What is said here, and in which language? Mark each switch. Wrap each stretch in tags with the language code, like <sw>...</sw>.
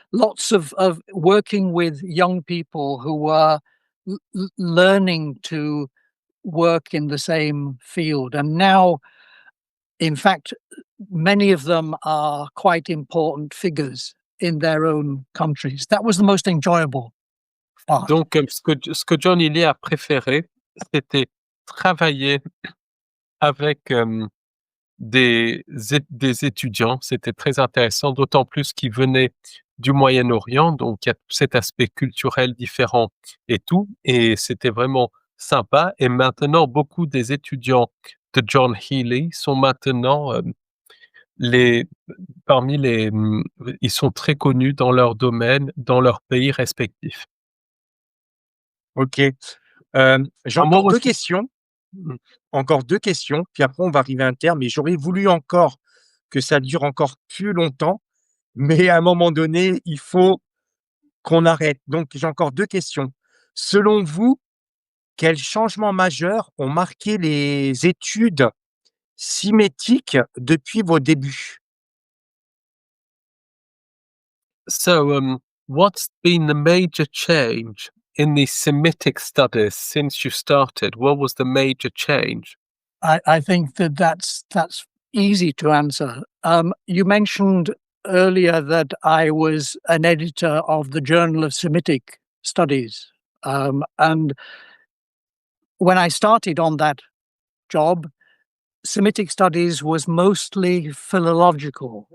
<en>Lots of working with young people who were learning to work in the same field. And now, in fact, many of them are quite important figures in their own countries. That was the most enjoyable part.</en> <fr>Donc, ce que John Healey a préféré, c'était travailler avec, des étudiants. C'était très intéressant, d'autant plus qu'ils venaient du Moyen-Orient, donc il y a tout cet aspect culturel différent et tout, et c'était vraiment sympa. Et maintenant, beaucoup des étudiants de John Healey sont maintenant, les parmi les, ils sont très connus dans leur domaine, dans leur pays respectifs. OK. J'ai</fr> <en>And what</en> <fr>encore</fr> <en>was</en> <fr>2 questions. mmh, Encore 2 questions, puis après on va arriver à un terme, et j'aurais voulu encore que ça dure encore plus longtemps, mais à un moment donné, il faut qu'on arrête. Donc j'ai encore 2 questions. Selon vous, quels changements majeurs ont marqué les études symétiques depuis vos débuts?</fr> <en>so, what's been the major change in the Semitic studies since you started? What was the major change? I think that's easy to answer. You mentioned earlier that I was an editor of the Journal of Semitic Studies, and when I started on that job, Semitic studies was mostly philological.</en>